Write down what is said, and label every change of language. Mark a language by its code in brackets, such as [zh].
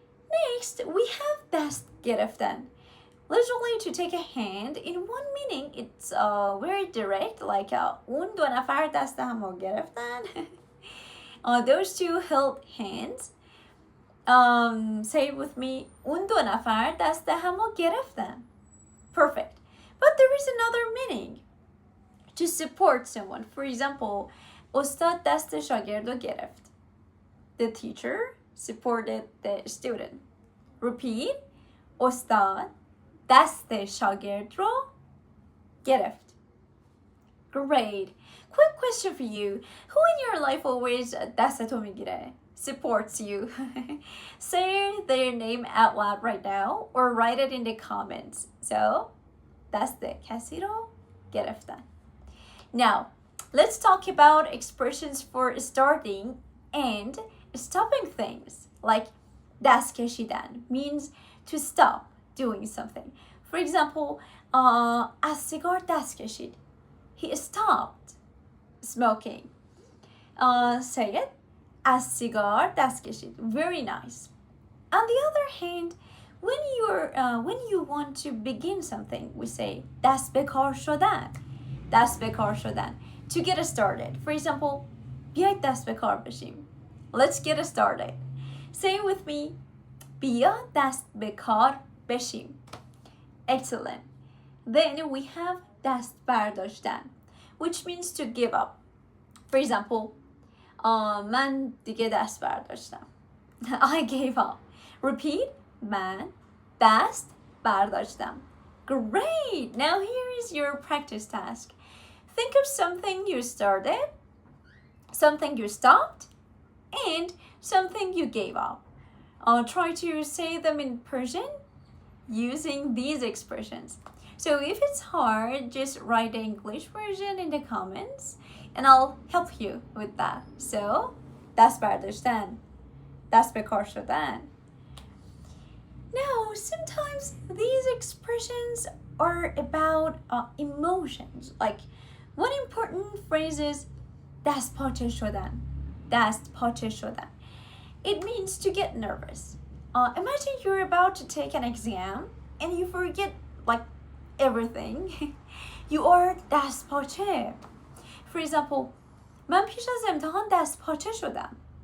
[en] Next, we have دست گرفتن. Literally, to take a hand, in one meaning, it's very direct, [fa] اون دو نفر دست همو گرفتن. [en] Those two held hands. Say it with me. [fa] اون دو نفر دست همو گرفتن. [en] Perfect. But there is another meaning. To support someone. For example, [fa] استاد دست شاگرد رو گرفت. [en] The teacher supported the student. Repeat. [fa] استاد دست شاگرد رو گرفت. [en] Great. Quick question for you. Who in your life always [fa] دستتو میگیره? [en] Supports you. Say their name out loud right now or write it in the comments. [fa] So, دست کسی رو گرفتن. [en] Now, let's talk about expressions for starting and stopping things. دست کشیدن means to stop doing something. For example, [fa] از سیگار دست کشید. [en] He stopped smoking. Say it. [fa] از سیگار دست کشید. [en] Very nice. On the other hand, when you want to begin something, we say دست به کار شدن. [fa] دست به کار شدن. [en] To get started. For example, [fa] بیاید دست به کار بشیم. [en] Let's get started. Say it with me. [fa] بیا دست به کار بشیم. [en] Excellent. Then we have دست برداشتن, which means to give up. For example, [fa] من دیگه دست برداشتم. [en] I gave up. Repeat. [fa] من دست برداشتم. [en] Great. Now here is your practice task. Think of something you started, something you stopped, and something you gave up. Try to say them in Persian using these expressions. So if it's hard, just write the English version in the comments and I'll help you with that. So, [fa] دست برداشتن، دست به کار شدن. [en] Now, sometimes these expressions are about emotions. Like, one important phrase is دست پاچه شدن. [fa] دست پاچه شدن. [en] It means to get nervous. Imagine you're about to take an exam and you forget like everything. You are دست پاچه. For example, [fa] من پیش از امتحان دست پاچه شدم.